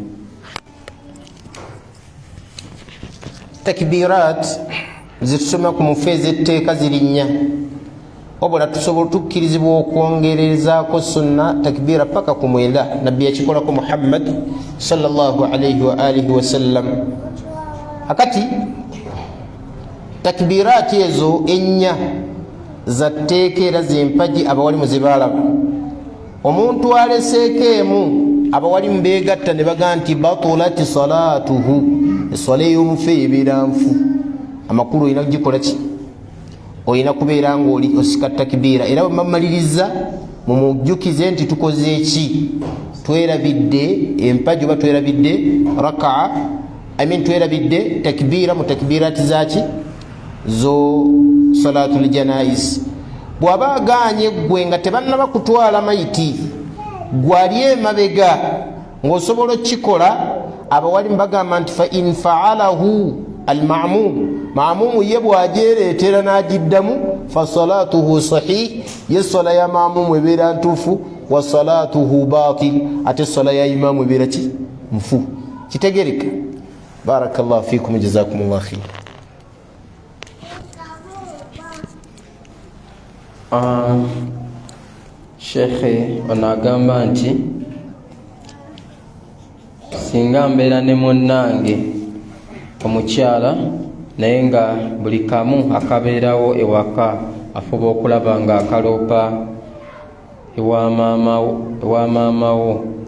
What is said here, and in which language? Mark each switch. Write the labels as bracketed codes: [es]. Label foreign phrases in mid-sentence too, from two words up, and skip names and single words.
[lg] Takbirat zitusoma ku mufeezi etteeka ziri 4, wabula tusobola tukkirizibwa okwongerezaako sunna takbiira paka ku 9. Nabbi yakikolako Muhammad [ar] صلى الله عليه وعلى آله وسلم. [lg] Akati takbiraati ezo 4 za tteeka era z'empagi abawalimu ze baalaba. Omuntu aleseeko emu abawalimu beegatta ne bagaa nti [ar] بطلت صلاته, [lg] eswala ey'omufu ebeera nfu. Amakulu olina kugikola ki? Olina kubeera ng'oli osika takbiira, era bwe bamaliriza mumujjukize nti tukoze eki, twerabidde empagi oba twerabidde rakaa twerabidde takbira mu takbirati zaki zo [ar] صلاة الجنائز. [lg] bw'aba aganye gwe nga tebannaba kutwala mayiti gwali emabega ng'osobola okikola, abawalimu bagamba nti [ar] فإن فعله المأموم [lg] ye bw'ajereetera n'agiddamu [ar] فصلاته صحيحة, [lg] ye sola ya mamumu ebeera ntuufu, [ar] وصلاته باطلة, [lg] ate sola ya imamu ebeera ki nfu. kitegereka? [ar] بارك الله فيكم، جزاكم الله خيرا. [lg] Shekhe ono agamba nti singa mbeera ne munnange omukyala naye nga buli kamu akabeerawo ewaka afuba okulaba nga akaloopa ewa maamawo,